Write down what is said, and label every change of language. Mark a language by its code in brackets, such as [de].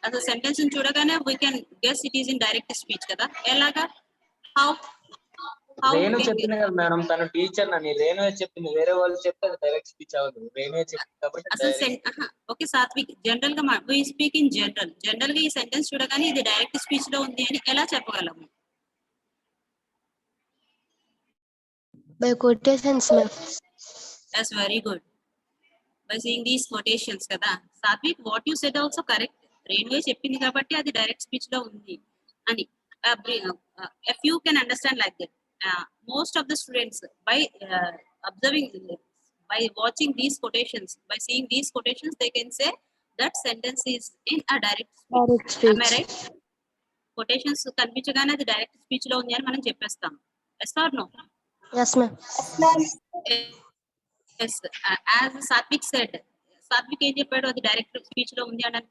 [te] అసలు సెంటెన్స్ చూడగానే [en] we can guess it is in direct speech [te] కదా. ఎలాగా? [en] How [te] రేణు చెప్పింది కదా మేడం, తను టీచర్ అని. రేణు చెప్పింది, వేరే వాళ్ళు చెప్తే అది డైరెక్ట్ స్పీచ్ అవ్వదు. రేణు చెప్పింది కాబట్టి అసలు ఓకే సాత్విక్, జనరల్ గా [en] we speak in [te] జనరల్ గా ఈ సెంటెన్స్ చూడగానే ఇది డైరెక్ట్ స్పీచ్ లో ఉంది అని ఎలా చెప్పగలము? [en] By quotations, ma'am. That's very good. By seeing these quotations [te] కదా. [en] Satvik, what you said also correct. [te] రేణువే చెప్పింది కాబట్టి అది డైరెక్ట్ స్పీచ్ లో ఉంది అని. [en] If you can understand like that, most of the students by observing, by watching these quotations, by seeing these quotations, they can say that sentence is in a direct speech. Direct speech. Am I right? [te] Quotations కనిపించగానే అది direct speech లో ఉంది అని మనం చెప్పేస్తాం. [en] Yes or no? Yes, ma'am. Yes, as Satvik said, [te] Satvik ఏం చెప్పాడు, అది డైరెక్ట్ స్పీచ్ లో ఉంది అని.